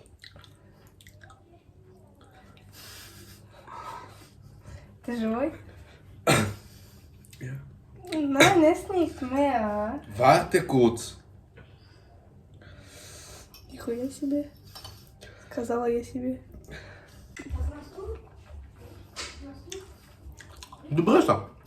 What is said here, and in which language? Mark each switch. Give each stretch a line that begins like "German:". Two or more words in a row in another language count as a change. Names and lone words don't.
Russian: Ты живой?
German: Ja. Nein, ess nicht mehr. Warte kurz.
Russian: Нихуя себе. Сказала я себе.
Bulgarian: Добре са.